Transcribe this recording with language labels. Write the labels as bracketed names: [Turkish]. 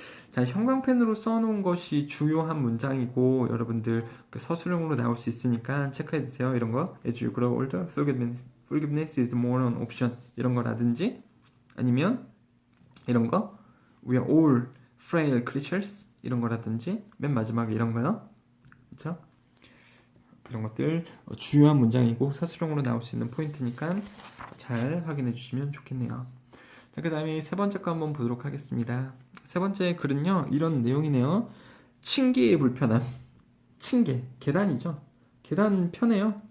[Korean] 자, 형광펜으로 써놓은 것이 주요한 문장이고 여러분들 서술형으로 나올 수 있으니까 체크해주세요. 이런 거 [English] As you grow older, forgiveness is more an option [Korean] 이런 거라든지 아니면 이런 거 [English] We are all frail creatures [Korean] 이런 거라든지 맨 마지막에 이런 거요. 그렇죠? 이런 것들 주요한 문장이고 서술형으로 나올 수 있는 포인트니까 잘 확인해 주시면 좋겠네요. 자, 그 다음에 세 번째 거 한번 보도록 하겠습니다. 세 번째 글은요 이런 내용이네요. 층계의 불편함. 층계, 계단이죠. 계단 편해요?